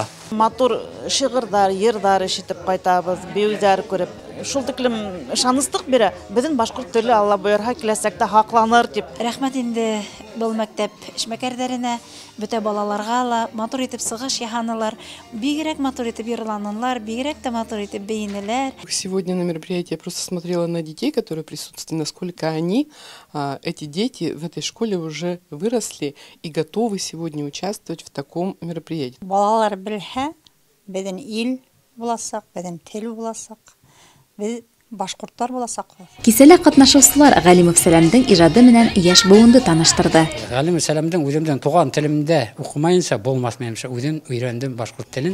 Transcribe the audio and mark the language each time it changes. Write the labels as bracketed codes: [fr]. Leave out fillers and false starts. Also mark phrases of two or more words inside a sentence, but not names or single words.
[ba] Матур шиғырҙар, йырҙар ишетеп ҡайтабыҙ, бейеүҙәр күреп. Шул тиклем ышаныстыҡ бирә, беҙҙең башҡорт теле Алла бойорһа киләсәктә һаҡланыр тип. Рәхмәт инде был мәктәп эшмәкәрҙәренә, бөтә балаларға ла матур итеп сығыш яһанылар, бигерәк матур итеп йырланылар, бигерәк тә матур итеп бейенеләр. [ru] Сегодня на мероприятии я просто смотрела на детей, которые присутствуют, насколько они, эти дети в этой школе уже выросли и готовы сегодня участвовать в таком мероприятии. [ba] Балалар белһә, беҙҙең ил буласаҡ, беҙҙең тел буласаҡ, беҙ башҡорттар буласаҡбыҙ. Кисәлә ҡатнашыусылар Ғәлимов Сәләмдең ижады менән йәш быуынды таныштырҙы. Ғәлимов Сәләмдең үҙемдең туған телемдә уҡымайынса булмаҫ, менеңсә, үҙем өйрәндем башҡорт телен.